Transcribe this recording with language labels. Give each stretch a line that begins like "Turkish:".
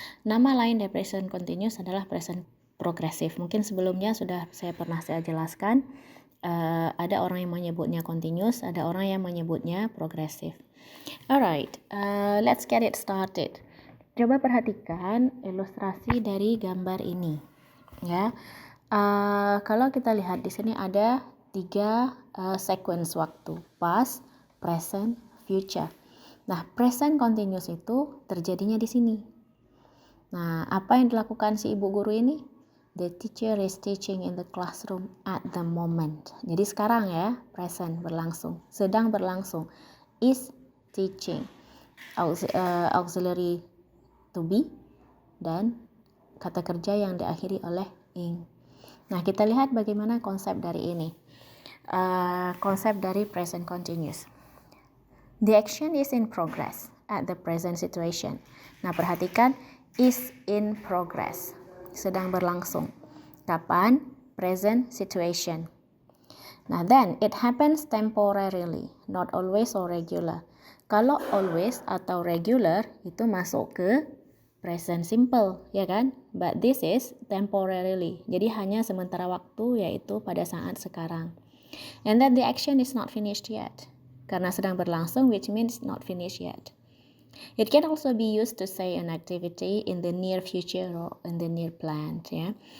Indonesian: Nama lain dari present continuous adalah present progressive. Mungkin sebelumnya sudah saya jelaskan. Ada orang yang menyebutnya continuous, ada orang yang menyebutnya progressive.
English: Alright, let's get it started.
Indonesian: Coba perhatikan ilustrasi dari gambar ini, ya. Kalau kita lihat di sini ada 3 sequence waktu: past, present, future. Nah, present continuous itu terjadinya di sini. Nah, apa yang dilakukan si ibu guru ini?
English: The teacher is teaching in the classroom at the moment.
Indonesian: Jadi sekarang ya, present berlangsung, sedang berlangsung.
English: Is teaching,
Indonesian: auxiliary to be, dan kata kerja yang diakhiri oleh ing. Nah, kita lihat bagaimana konsep dari ini. Konsep dari present continuous.
English: The action is in progress at the present situation.
Indonesian: Nah, perhatikan
English: is in progress,
Indonesian: sedang berlangsung. Kapan?
English: present situation. Nah, then it happens temporarily, not always or regular.
Indonesian: Kalau always atau regular itu masuk ke present simple, ya kan?
English: But this is temporarily.
Indonesian: Jadi hanya sementara waktu, yaitu pada saat sekarang.
English: And then the action is not finished yet.
Indonesian: Karena sedang berlangsung,
English: which means not finished yet. It can also be used to say an activity in the near future or in the near plan, ya.